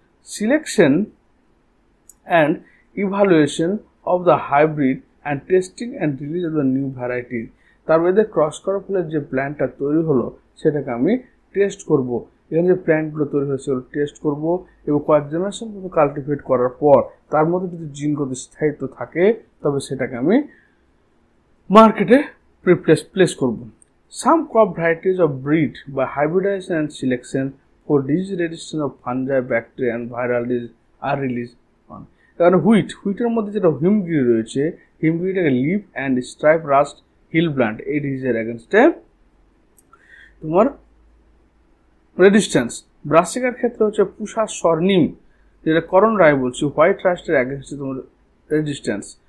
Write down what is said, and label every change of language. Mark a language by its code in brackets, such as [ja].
[en] selection and evaluation of the hybrid and testing and release of the new variety, [bn] তার মধ্যে cross করার ফলে যে প্ল্যান্টটা তৈরি হলো সেটাকে আমি টেস্ট করব, এখানে যে প্ল্যান্টগুলো তৈরি হয়েছে সেগুলো টেস্ট করব, এবং কয়েক জেনারেশন পর্যন্ত কাল্টিভেট করার পর তার মধ্যে যদি জিনগত স্থায়িত্ব থাকে তবে সেটাকে আমি মার্কেটে প্লেস করব। [en] Some crop varieties of breed by hybridization and selection for disease resistance of fungi, bacteria and viral disease are released on. [bn] কারণ হুইটের মধ্যে যেটা হিমগিরি রয়েছে, হিমগিরিটাকে live and stripe rushed hill blunt এই ডিজিজের এগেনস্টে তোমার রেজিস্ট্যান্স। ব্রাসিকার ক্ষেত্রে হচ্ছে পুষা স্বর্ণিম, যেটা করণ রায় বলছি, হোয়াইট রাস্টের এগেনস্টে তোমার রেজিস্ট্যান্স।